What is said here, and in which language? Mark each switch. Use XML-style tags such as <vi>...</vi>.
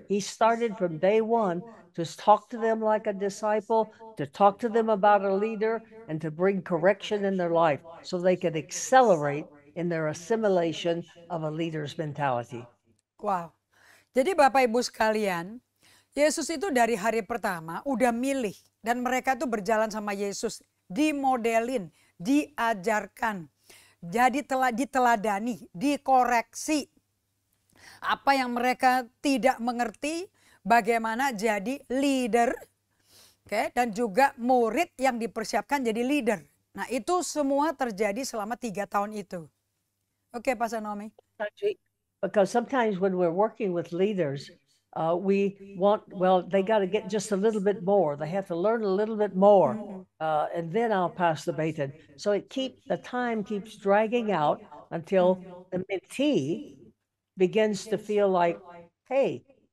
<en>He started from day one to talk to them like a disciple, to talk to them about a leader, and to bring correction in their life so they could accelerate in their assimilation of a leader's mentality. Wow.</en> <id>Jadi Bapak Ibu sekalian, Yesus itu dari hari pertama udah milih dan mereka tuh berjalan sama Yesus, dimodelin, diajarkan, jadi diteladani, dikoreksi. Apa yang mereka tidak mengerti, bagaimana jadi leader, dan juga murid yang dipersiapkan jadi leader. Nah itu semua terjadi selama 3 tahun itu. Oke, Pastor Naomi.</id> <en>Because sometimes when we're working with leaders, they got to get just a little bit more. They have to learn a little bit more, and then I'll pass the baton. So the time keeps dragging out until the mentee begins to feel like, hey,</en>